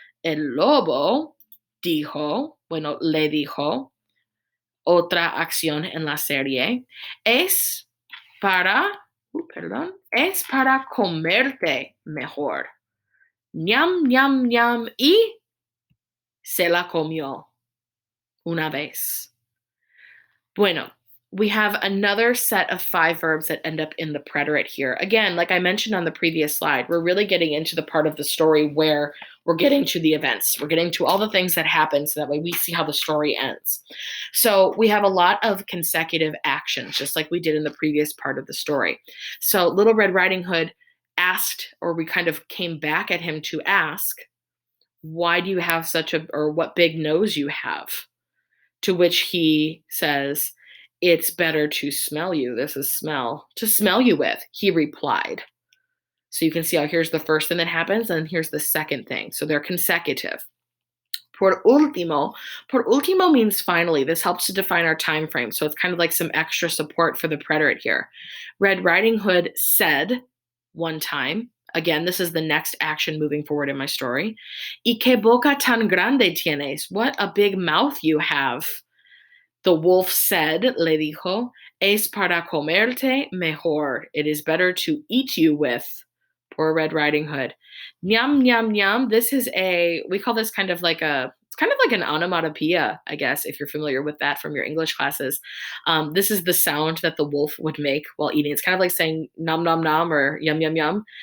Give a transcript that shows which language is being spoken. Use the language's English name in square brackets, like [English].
[Spanish] El lobo dijo, bueno, le dijo, otra acción en la serie, es para, es para comerte mejor. Ñam, ñam, ñam, y se la comió una vez. [English] Bueno, we have another set of 5 verbs that end up in the preterite here. Again, like I mentioned on the previous slide, we're really getting into the part of the story where we're getting to the events. We're getting to all the things that happen so that way we see how the story ends. So we have a lot of consecutive actions, just like we did in the previous part of the story. So Little Red Riding Hood asked, or we kind of came back at him to ask, why do you have such a, or what big nose you have? To which he says, it's better to smell you. This is smell. To smell you with, he replied. So you can see how here's the first thing that happens, and here's the second thing. So they're consecutive. Por último means finally. This helps to define our time frame. So it's kind of like some extra support for the preterite here. Red Riding Hood said one time, again, this is the next action moving forward in my story. [Spanish] Y qué boca tan grande tienes? [English] What a big mouth you have. The wolf said, [Spanish] le dijo, es para comerte mejor. [English] It is better to eat you with. Poor Red Riding Hood. Nyam, nyam, nyam. This is we call this kind of like it's kind of like an onomatopoeia, I guess, if you're familiar with that from your English classes. This is the sound that the wolf would make while eating. It's kind of like saying nom, nom, nom or yum, yum, yum.